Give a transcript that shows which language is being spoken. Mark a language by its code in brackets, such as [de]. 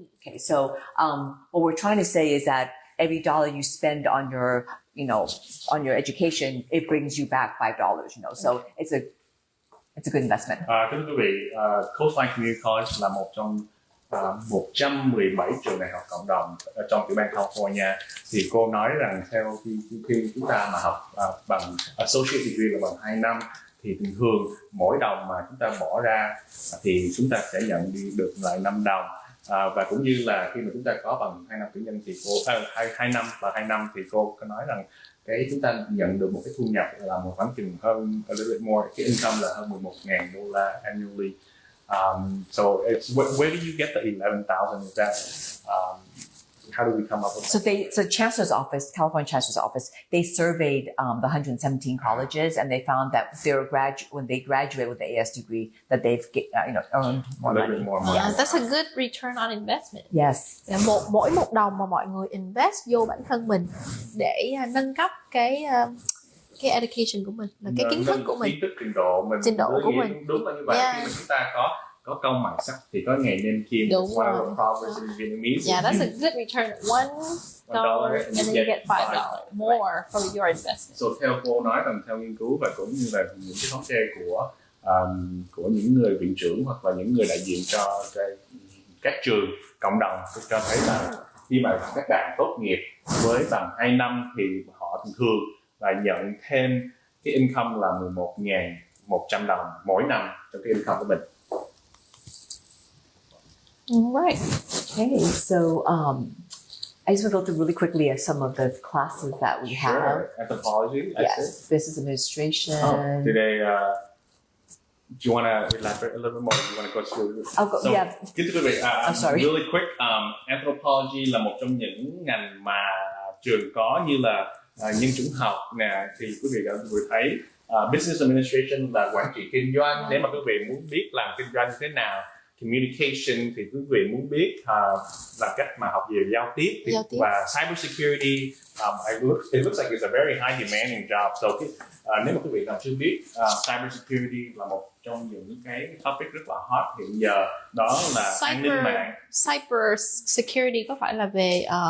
[en] Okay, so what we're trying to say is that every dollar you spend on your education, it brings you back $5. So it's a good investment. [vi] Thưa quý vị, Coastline Community College là một trong 117 trường đại học cộng đồng ở trong tiểu bang California. Thì cô nói rằng theo khi chúng ta mà học bằng associate degree là bằng 2 năm thì thường mỗi đồng mà chúng ta bỏ ra thì chúng ta sẽ nhận được lại 5 đồng. Và cũng như là khi mà chúng ta có bằng 2 năm cử nhân thì cô 2 năm và 2 năm thì cô có nói rằng chúng ta nhận được một cái thu nhập là một khoảng chừng hơn [en] a little bit more, [vi] cái income là hơn $11,000 annually. [en] So where do you get the 11,000? Is that how do we come up with that? So Chancellor's Office, California Chancellor's Office, they surveyed the 117 colleges, and they found that when they graduate with the AS degree, that they've earned more money. That's a good return on investment. Yes. [vi] Mỗi một đồng mà mọi người invest vô bản thân mình để nâng cấp cái education của mình, là cái kiến thức của mình, kiến thức trình độ của mình. Đúng là như vậy. Khi mà chúng ta có công mài sắt thì có nghề nên kim. [en] One of the proverbs in Vietnamese. Yeah, that's a good return. $1 and then you get $5 more for your investment. [vi] So theo cô nói rằng theo nghiên cứu và cũng như là những cái thống kê của những người viện trưởng hoặc là những người đại diện cho các trường cộng đồng cho thấy là khi mà các bạn tốt nghiệp với bằng 2 năm thì họ thường là nhận thêm cái income là $11,100 mỗi năm trong cái income của mình. [en] Right. Okay, so I just want to go through really quickly at some of the classes that we have. Sure. Anthropology. Yes, business administration. Today, do you want to elaborate a little bit more? Do you want to go through? I'll go. Yeah. [vi] Kính thưa quý vị, [en] I'm sorry. Really quick. [vi] Anthropology là một trong những ngành mà trường có như là nhân chủng học nè, thì quý vị đã vừa thấy. Business administration là quản trị kinh doanh. Nếu mà quý vị muốn biết làm kinh doanh như thế nào, communication thì quý vị muốn biết là cách mà học về giao tiếp. Và [en] cyber security, it looks like it's a very high demanding job. [vi] So nếu mà quý vị nào chưa biết, cyber security là một trong những cái topic rất là hot hiện giờ, đó là an ninh mạng. Cyber security có phải là về